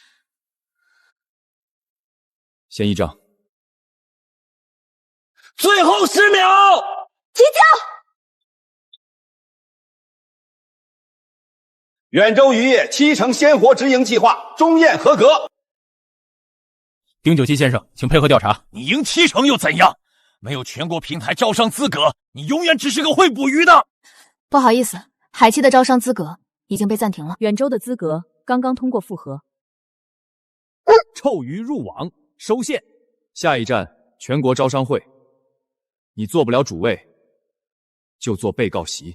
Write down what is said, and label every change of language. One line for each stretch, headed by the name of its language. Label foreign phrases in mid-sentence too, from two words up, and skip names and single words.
Chinese: 先一仗。最后10秒，提交。远州渔业7成鲜活直营计划中验合格。丁九七先生，请配合調查。你贏7成又怎樣？沒有全國平台招商資格，你永遠只是個會捕魚的。不好意思，海期的招商資格已經被暫停了。遠州的資格剛剛通過複核。臭魚入網，收線。下一站全國招商會，你做不了主位，就做被告席。